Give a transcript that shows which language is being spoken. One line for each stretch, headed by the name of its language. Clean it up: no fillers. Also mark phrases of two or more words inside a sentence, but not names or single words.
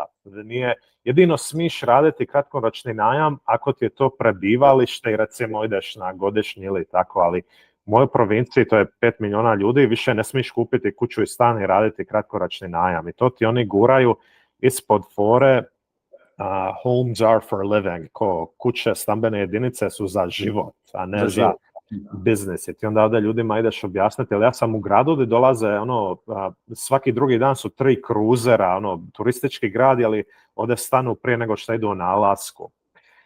Croatian: Jedino smiješ raditi kratkoročni najam ako ti je to prebivalište i recimo ideš na godišnji ili tako, ali u mojoj provinciji, to je 5 milijuna ljudi, više ne smiješ kupiti kuću i stan i raditi kratkoročni najam. I to ti oni guraju ispod fore
English: homes are for living,
Croatian: kuće, stambene jedinice su za život, a ne za biznis. I ti onda ovdje ljudima ideš objasniti, ali ja sam u gradu gdje dolaze, svaki drugi dan su 3 kruzera, turistički grad, ali ovdje stanu prije nego što idu na Alasku.